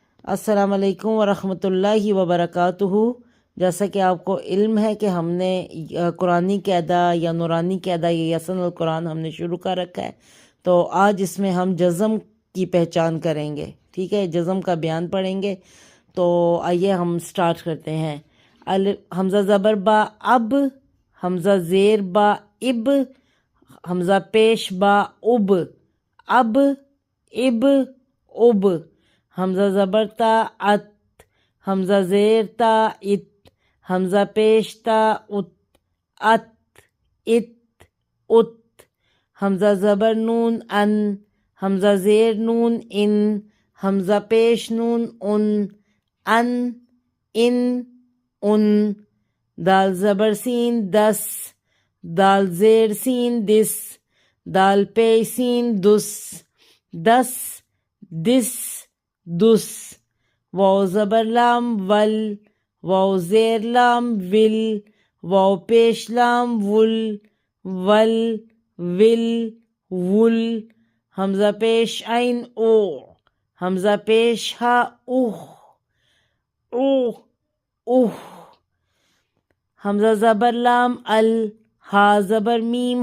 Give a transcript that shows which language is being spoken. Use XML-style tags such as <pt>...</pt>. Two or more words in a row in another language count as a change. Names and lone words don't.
<ar>السلام علیکم ورحمۃ اللہ وبرکاتہ۔</ar> <ur>جیسا کہ آپ کو علم ہے کہ ہم نے قرآنی قاعدہ یا نورانی قاعدہ یا یسن القرآن ہم نے شروع کر رکھا ہے، تو آج اس میں ہم جزم کی پہچان کریں گے، ٹھیک ہے، جزم کا بیان پڑھیں گے۔ تو آئیے ہم سٹارٹ کرتے ہیں۔ حمزہ زبر با اب، حمزہ زیر با اب، حمزہ پیش با اب، اب اب اب، حمزہ زبر تا ات، حمزہ زیر تا ات، حمزہ پیش تا ات، ات ات ات، حمزہ زبر نون ان، حمزہ زیر نون ان، حمزہ پیش نون ان، ان ان، دال زبر سین دس، دال زیر سین دس، دال پیش سین دس، دس دس دس، واو زبر لام ول، واو زیر لام ول، واو پیش لام ول، ول ول ول، حمزہ پیش عین او، حمزہ پیش ہا اوہ، اوہ اوہ، حمزہ زبر لام ال، ہا زبر میم</ur>